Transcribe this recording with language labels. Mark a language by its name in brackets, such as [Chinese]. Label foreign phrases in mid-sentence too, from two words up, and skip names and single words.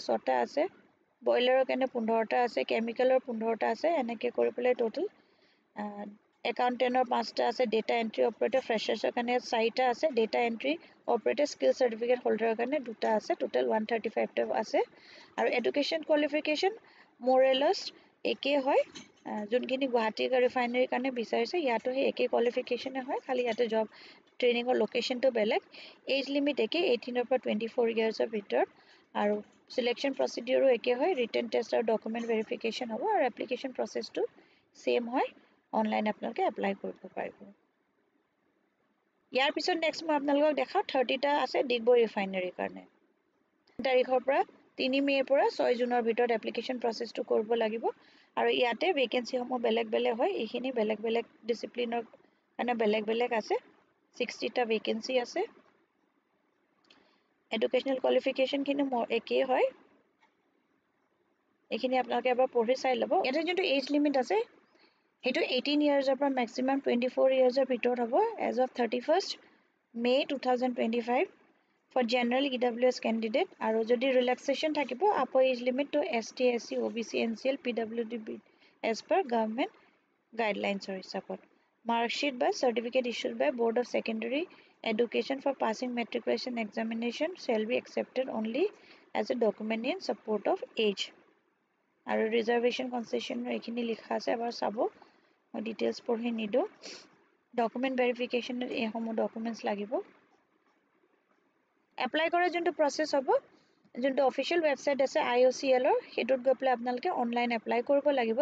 [Assamese] 6টা আছে বইলাৰৰ কাৰণে 15টা আছে কেমিকেলৰ 15টা আছে এনেকৈ কৰি পেলাই [English] total accountant [Assamese] 5টা আছে [English] data entry operator freshers [Assamese] কাৰণে 4টা আছে [English] data entry operator skill certificate holder [Assamese] কাৰণে 2টা আছে টোটেল 135টা আছে আৰু [English] education qualification moreless [Assamese] একেই হয় যোনখিনি গুৱাহাটী ৰিফাইনেৰীৰ কাৰণে বিচাৰিছে ইয়াতো সেই একেই কোৱালিফিকেশ্যনে হয় খালি ইয়াতে জব ট্ৰেইনিঙৰ লোকেশ্যনটো বেলেগ [English] age limit [Assamese] একেই 18 পৰা 24 yearsৰ ভিতৰত আৰু [English] Selection procedure [Assamese] একে হয়, [English] written test [Assamese] আৰু [English] document verification [Assamese] হ'ব আৰু [English] application process [Assamese] টো same হয়, online আপোনালোকে apply কৰিব পাৰিব। ইয়াৰ পিছত next মই আপোনালোকক দেখাও 30 টা আছে ডিগবৈ ৰিফাইনাৰীৰ কাৰণে। তাৰিখৰ পৰা 3 মে'ৰ পৰা 6 জুনৰ ভিতৰত [English] application process [Assamese] কৰিব লাগিব আৰু ইয়াতে ভেকেন্সিসমূহ বেলেগ বেলেগ হয়, এইখিনি বেলেগ বেলেগ ডিচিপ্লিনৰ কাৰণে বেলেগ বেলেগ আছে। 60 টা ভেকেন্সি আছে। [English] educational qualification [Assamese] একেই হয়, এইখিনি আপোনালোকে এবাৰ পঢ়ি চাই ল'ব। ইয়াতে যোনটো [English] age limit [Assamese] আছে সেইটো 18 ইয়াৰ্ছৰ পৰা মেক্সিমাম 24 ইয়াৰ্ছৰ ভিতৰত হ'ব [English] age of 31st May 2025 for general EWS candidate [Assamese] আৰু যদি ৰিলেক্সেশ্যন থাকিব [English] upper age limit to ST, SC, OBC, NCL, PWD as per government guidelines হিচাপত। Marksheet by certificate issued by Board of Secondary Education for passing matriculation examination shall be accepted only as a document in support of age আৰু reservation concession [Assamese] এইখিনি লিখা আছে, এবাৰ চাব, মই ডিটেইলছ পঢ়ি নিদো। [English] document verification [Assamese] এইসমূহ ডকুমেণ্টছ লাগিব। এপ্লাই কৰা যোনটো প্ৰচেছ হ'ব, যোনটো [English] official website [Assamese] আছে IOCLৰ, সেইটোত গৈ পেলাই আপোনালোকে [English] online apply [Assamese] কৰিব লাগিব।